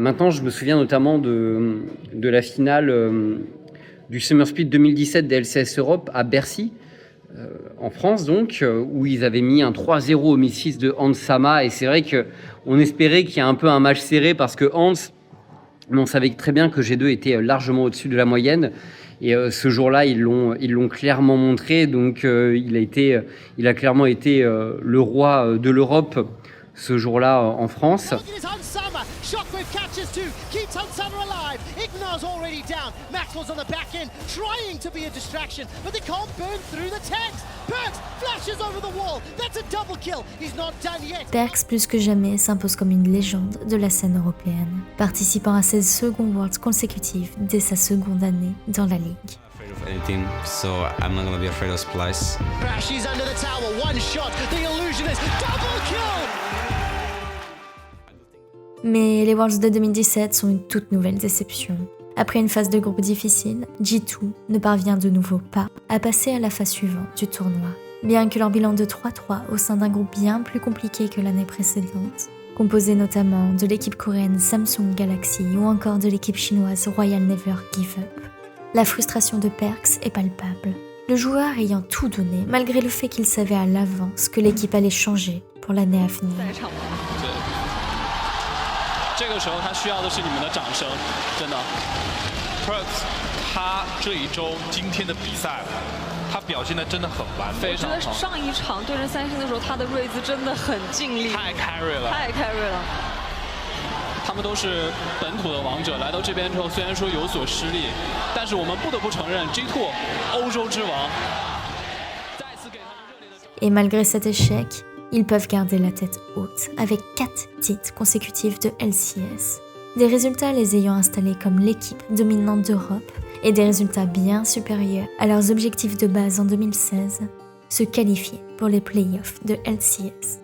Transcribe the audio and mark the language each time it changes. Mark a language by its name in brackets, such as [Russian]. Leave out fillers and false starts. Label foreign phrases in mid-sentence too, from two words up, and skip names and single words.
[French] Maintenant, je me souviens notamment de la finale du Summer Split 2017 des LCS Europe à Bercy, en France donc, où ils avaient mis un 3-0 au Misfits de Hans Sama, et c'est vrai qu'on espérait qu'il y ait un peu un match serré parce que Hans, mais on savait très bien que G2 était largement au-dessus de la moyenne. Et ce jour-là, ils l'ont clairement montré. Donc, il a clairement été le roi de l'Europe ce jour-là en France. [English] Shockwave catches two, keeps Hunsama alive. Ignar's already down. Maxwell's on the back end, trying to be a distraction, but they can't burn through the tanks. Perkz flashes over the wall. That's a double kill. He's not done yet. [French] Perkz, plus que jamais, s'impose comme une légende de la scène européenne, participant à 16 second Worlds consécutifs dès sa seconde année dans la ligue. [English] Anything, so I'm not gonna be afraid of Splice. Crashes under the tower, one shot. The illusionist, double kill. [French] Mais les Worlds de 2017 sont une toute nouvelle déception. Après une phase de groupe difficile, G2 ne parvient de nouveau pas à passer à la phase suivante du tournoi. Bien que leur bilan de 3-3 au sein d'un groupe bien plus compliqué que l'année précédente, composé notamment de l'équipe coréenne Samsung Galaxy ou encore de l'équipe chinoise Royal Never Give Up, la frustration de Perkz est palpable. Le joueur ayant tout donné, malgré le fait qu'il savait à l'avance que l'équipe allait changer pour l'année à venir. [Chinese] 这个时候他需要的是你们的掌声，真的。Perkz 他这一周今天的比赛，他表现的真的很完美，非常好。我觉得上一场对阵三星的时候，他的睿智真的很尽力，太 carry 了，太 carry 了。他们都是本土的王者，来到这边之后，虽然说有所失利，但是我们不得不承认 G2 欧洲之王。再次给他们热烈的。 [French] Et malgré cet échec, ils peuvent garder la tête haute avec 4 titres consécutifs de LCS. Des résultats les ayant installés comme l'équipe dominante d'Europe et des résultats bien supérieurs à leurs objectifs de base en 2016, se qualifier pour les playoffs de LCS.